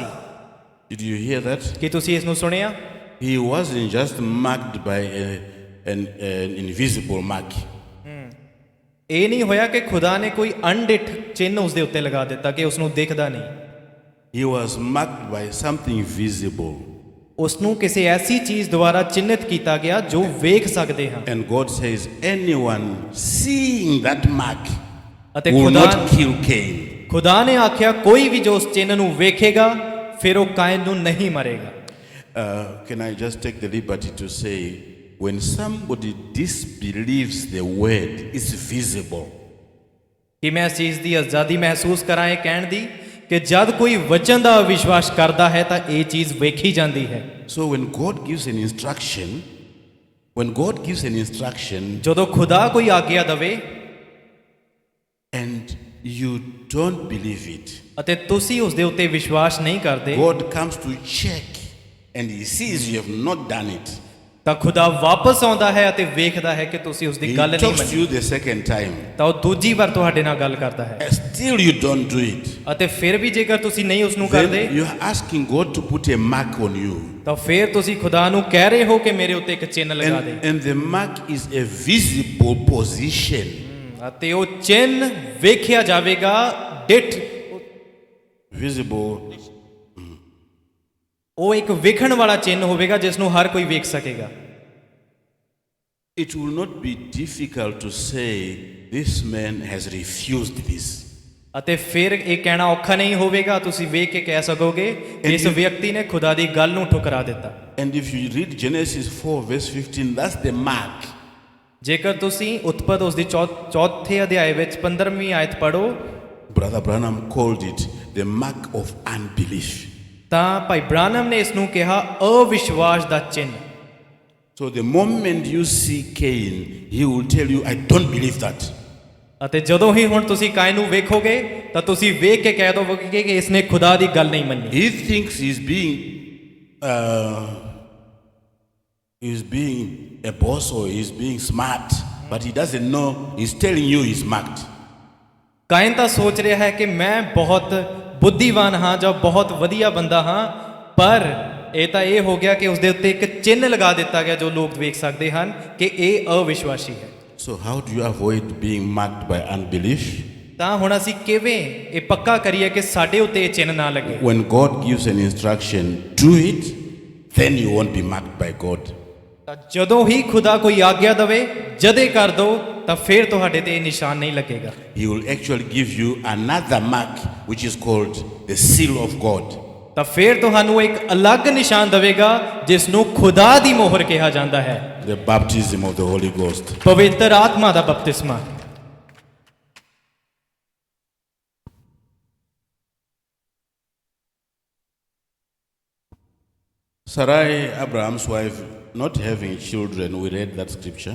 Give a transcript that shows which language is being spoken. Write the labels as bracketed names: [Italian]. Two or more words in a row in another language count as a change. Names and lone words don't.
[English] Did you hear that? [Punjabi] ਕੀ ਤੁਸੀਂ ਇਸ ਨੂੰ ਸੁਣਿਆ? [English] He wasn't just marked by an invisible mark. [Punjabi] ਇਹ ਨਹੀਂ ਹੋਇਆ ਕਿ ਖੁਦਾ ਨੇ ਕੋਈ ਅਣਡਿੱਠ ਚਿੰਨ੍ਹ ਉਸ ਦੇ ਉੱਤੇ ਲਗਾ ਦਿੱਤਾ ਕਿ ਉਸ ਨੂੰ ਦਿਖਦਾ ਨਹੀਂ। [English] He was marked by something visible. [Punjabi] ਉਸ ਨੂੰ ਕਿਸੇ ਐਸੀ ਚੀਜ਼ ਦੁਆਰਾ ਚਿੰਨ੍ਹਿਤ ਕੀਤਾ ਗਿਆ ਜੋ ਵੇਖ ਸਕਦੇ ਹਾਂ। [English] And God says, anyone seeing that mark [Punjabi] ਅਤੇ [English] will [Punjabi] ਖੁਦਾ [English] not kill Cain. [Punjabi] ਖੁਦਾ ਨੇ ਆਖਿਆ ਕੋਈ ਵੀ ਜੋ ਉਸ ਚਿੰਨ੍ਹ ਨੂੰ ਵੇਖੇਗਾ ਫਿਰ ਉਹ ਕਾਇਨ ਨੂੰ ਨਹੀਂ ਮਰੇਗਾ। [English] Can I just take the liberty to say, when somebody disbelieves the word, it's visible. [Punjabi] ਕਿ ਮੈਂ ਇਸ ਚੀਜ਼ ਦੀ ਆਜ਼ਾਦੀ ਮਹਿਸੂਸ ਕਰਾਂ ਇਹ ਕਹਿਣ ਦੀ ਕਿ ਜਦ ਕੋਈ ਵਚਨ ਦਾ ਅਵਿਸ਼ਵਾਸ ਕਰਦਾ ਹੈ ਤਾਂ ਇਹ ਚੀਜ਼ ਵੇਖੀ ਜਾਂਦੀ ਹੈ। [English] So when God gives an instruction, [Punjabi] ਜਦੋਂ ਖੁਦਾ ਕੋਈ ਆਗਿਆ ਦਵੇ [English] and you don't believe it, [Punjabi] ਅਤੇ ਤੁਸੀਂ ਉਸ ਦੇ ਉੱਤੇ ਵਿਸ਼ਵਾਸ ਨਹੀਂ ਕਰਦੇ, [English] God comes to check and he sees you have not done it. [Punjabi] ਤਾਂ ਖੁਦਾ ਵਾਪਸ ਆਉਂਦਾ ਹੈ ਅਤੇ ਵੇਖਦਾ ਹੈ ਕਿ ਤੁਸੀਂ ਉਸ ਦੀ [English] He [Punjabi] ਗੱਲ ਨਹੀਂ [English] talks to [Punjabi] ਮੰਨੀ। [English] you the second time. [Punjabi] ਤਾਂ ਉਹ ਦੂਜੀ ਵਾਰ ਤੁਹਾਡੇ ਨਾਲ ਗੱਲ ਕਰਦਾ ਹੈ [English] And still you don't do it. [Punjabi] ਅਤੇ ਫਿਰ ਵੀ ਜੇਕਰ ਤੁਸੀਂ ਨਹੀਂ ਉਸ ਨੂੰ [English] Then [Punjabi] ਕਰਦੇ [English] you're asking God to put a mark on you. [Punjabi] ਤਾਂ ਫਿਰ ਤੁਸੀਂ ਖੁਦਾ ਨੂੰ ਕਹਿ ਰਹੇ ਹੋ ਕਿ ਮੇਰੇ ਉੱਤੇ ਇੱਕ ਚਿੰਨ੍ਹ ਲਗਾ ਦੇ। [English] And the mark is a visible position. [Punjabi] ਅਤੇ ਉਹ ਚਿੰਨ੍ਹ ਵੇਖਿਆ ਜਾਵੇਗਾ, ਡਿੱਠ [English] Visible. [Punjabi] ਉਹ ਇੱਕ ਵੇਖਣ ਵਾਲਾ ਚਿੰਨ੍ਹ ਹੋਵੇਗਾ ਜਿਸ ਨੂੰ ਹਰ ਕੋਈ ਵੇਖ ਸਕੇਗਾ। [English] It will not be difficult to say this man has refused this. [Punjabi] ਅਤੇ ਫਿਰ ਇਹ ਕਹਿਣਾ ਔਖਾ ਨਹੀਂ ਹੋਵੇਗਾ, ਤੁਸੀਂ ਵੇਖ ਕੇ ਕਹਿ ਸਕੋਗੇ ਇਸ ਵਿਅਕਤੀ ਨੇ ਖੁਦਾ ਦੀ ਗੱਲ ਨੂੰ ਠੁਕਰਾ ਦਿੱਤਾ। [English] And if you read Genesis 4 verse 15, that's the mark. [Punjabi] ਜੇਕਰ ਤੁਸੀਂ ਉਤਪਤ ਉਸ ਦੀ ਚੌਥੇ ਅਧਿਆਏ ਵਿੱਚ 15ਵੀਂ ਆਇਤ ਪੜ੍ਹੋ [English] Brother Branham called it the mark of unbelief. [Punjabi] ਤਾਂ ਭਾਈ ਬ੍ਰਾਨਮ ਨੇ ਇਸ ਨੂੰ ਕਿਹਾ ਅਵਿਸ਼ਵਾਸ ਦਾ ਚਿੰਨ੍ਹ। [English] So the moment you see Cain, he will tell you, I don't believe that. [Punjabi] ਅਤੇ ਜਦੋਂ ਹੀ ਹੁਣ ਤੁਸੀਂ ਕਾਇਨ ਨੂੰ ਵੇਖੋਗੇ ਤਾਂ ਤੁਸੀਂ ਵੇਖ ਕੇ ਕਹਿ ਦੋਗੇ ਕਿ ਇਸ ਨੇ ਖੁਦਾ ਦੀ ਗੱਲ ਨਹੀਂ ਮੰਨੀ। [English] He thinks he's being a boss or he's being smart, but he doesn't know he's telling you he's marked. [Punjabi] ਕਾਇਨ ਤਾਂ ਸੋਚ ਰਿਹਾ ਹੈ ਕਿ ਮੈਂ ਬਹੁਤ ਬੁੱਧੀਵਾਨ ਹਾਂ ਜਾਂ ਬਹੁਤ ਵਧੀਆ ਬੰਦਾ ਹਾਂ, ਪਰ ਇਹ ਤਾਂ ਇਹ ਹੋ ਗਿਆ ਕਿ ਉਸ ਦੇ ਉੱਤੇ ਇੱਕ ਚਿੰਨ੍ਹ ਲਗਾ ਦਿੱਤਾ ਗਿਆ ਜੋ ਲੋਕ ਵੇਖ ਸਕਦੇ ਹਨ ਕਿ ਇਹ ਅਵਿਸ਼ਵਾਸੀ ਹੈ। [English] So how do you avoid being marked by unbelief? [Punjabi] ਤਾਂ ਹੁਣ ਅਸੀਂ ਕਿਵੇਂ ਇਹ ਪੱਕਾ ਕਰੀਏ ਕਿ ਸਾਡੇ ਉੱਤੇ ਇਹ ਚਿੰਨ੍ਹ ਨਾ ਲੱਗੇ? [English] When God gives an instruction, do it, then you won't be marked by God. [Punjabi] ਤਾਂ ਜਦੋਂ ਹੀ ਖੁਦਾ ਕੋਈ ਆਗਿਆ ਦਵੇ ਜਦੇ ਕਰ ਦੋ ਤਾਂ ਫਿਰ ਤੁਹਾਡੇ ਤੇ ਇਹ ਨਿਸ਼ਾਨ ਨਹੀਂ ਲੱਗੇਗਾ। [English] He will actually give you another mark which is called the seal of God. [Punjabi] ਤਾਂ ਫਿਰ ਤੁਹਾਨੂੰ ਇੱਕ ਅਲੱਗ ਨਿਸ਼ਾਨ ਦੇਵੇਗਾ ਜਿਸ ਨੂੰ ਖੁਦਾ ਦੀ ਮੋਹਰ ਕਿਹਾ ਜਾਂਦਾ ਹੈ। [English] The baptism of the Holy Ghost. [Punjabi] ਪਵਿੱਤਰ ਆਤਮਾ ਦਾ ਬਪਤਿਸਮਾ। [English] Sarai, Abraham's wife, not having children, we read that scripture,